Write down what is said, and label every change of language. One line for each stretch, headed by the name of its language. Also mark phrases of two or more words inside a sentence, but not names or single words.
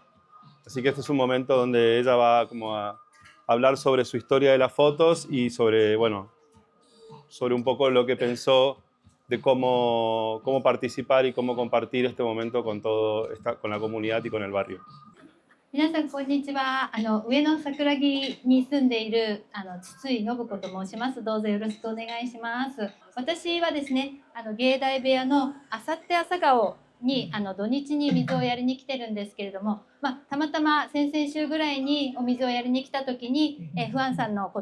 Spanish: Así que este es un momento donde ella va como a hablar sobre su historia de las fotos y sobre, bueno, sobre un poco lo que pensó de cómo participar y cómo compartir este momento con con la comunidad y con el barrio.
Japanese: 皆さんこんにちは。上野桜木に住んでいる筒井信子と申します。どうぞよろしくお願いします。私はですね、芸大部屋のあさって朝顔に土日に水をやりに来てるんですけれども、たまたま先々週ぐらいにお水をやりに来た時に、フアンさんの